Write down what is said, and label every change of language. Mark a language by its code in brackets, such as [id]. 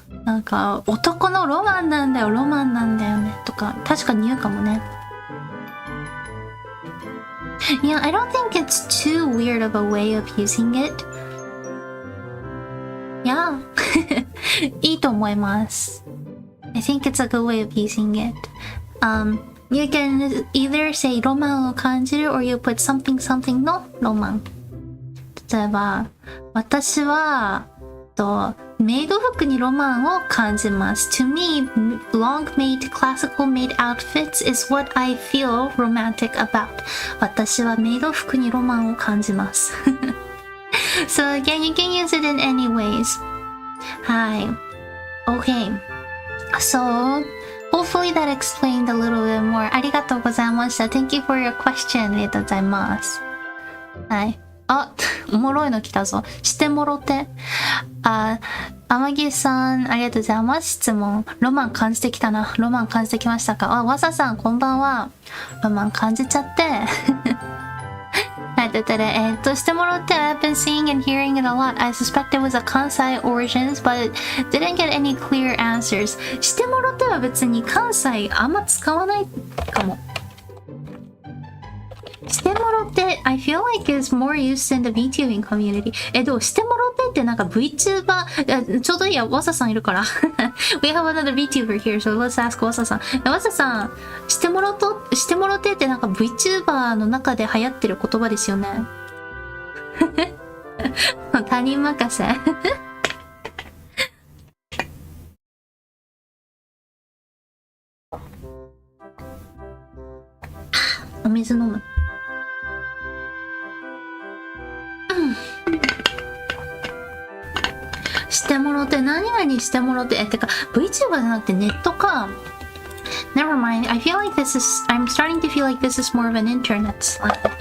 [ja] なんか男のロマンなんだよねとか確かに言うかもね。 [en] Yeah, I don't think it's too weird of a way of using it. [ja] Yeah. いいと思います。 [en] I think it's a good way of using it. You can either say [ja] ロマンを感じる [en] or you put something のロマン。 [ja] 例えば、私はメイド服にロマンを感じます。 [en] To me, long made classical made outfits is what I feel romantic about. [ja] 私はメイド服にロマンを感じます。 [en] So again, you can use it in any ways. [ja] はい。Okay. [en] So, hopefully that explained a little bit more. [ja] ありがとうございました。 [en] Thank you for your question. [ja] ありがとうございます。はい。おもろいの来たぞ。してもろて。天城さん、ありがとうございます。質問。ロマン感じてきたな。ロマン感じてきましたか？わささん、こんばんは。ロマン感じちゃって。 [en] はい、してもろて、I've been seeing and hearing it a lot. I suspect it was a Kansai origins, but didn't get any clear answers. [ja] してもろては別に関西あんま使わないかも。 [en] してもろて I feel like it's more used in the VTubing community. [ja] でもしてもろてってなんか VTuber ちょうどいいや、わささんいるから。 [en] We have another VTuber here, so let's ask わささん。 [ja] わささん、してもろてってなんか VTuber の中で流行ってる言葉ですよね。他人任せ。お水飲む。してもろて、何々してもろて、てか VTuber じゃなくてネットか。 [en] Never mind. I'm starting to feel like this is more of an internet slang.